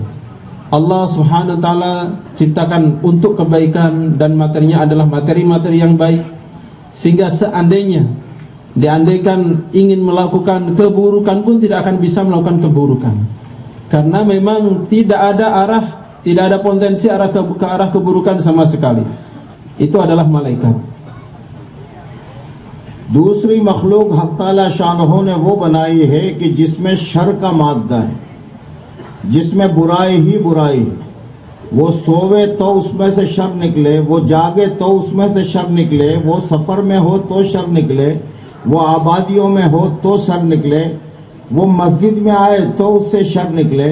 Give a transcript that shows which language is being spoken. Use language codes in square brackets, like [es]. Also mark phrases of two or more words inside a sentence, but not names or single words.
[ar] الله سبحانه وتعالى [id] ciptakan untuk kebaikan dan materinya adalah materi-materi yang baik, sehingga seandainya diandaikan ingin melakukan keburukan pun tidak akan bisa melakukan keburukan, karena memang tidak ada potensi ke arah keburukan sama sekali. Itu adalah malaikat. [ur] دوسری مخلوق حق تعالیٰ شانہ نے وہ بنائی ہے کہ جس میں شر کا مادہ ہے، جس میں برائی ہی برائی ہے. وہ سووے تو اس میں سے شر نکلے، وہ جاگے تو اس میں سے شر نکلے، وہ سفر میں ہو تو شر نکلے، وہ آبادیوں میں ہو تو شر نکلے، وہ مسجد میں آئے تو اس سے شر نکلے.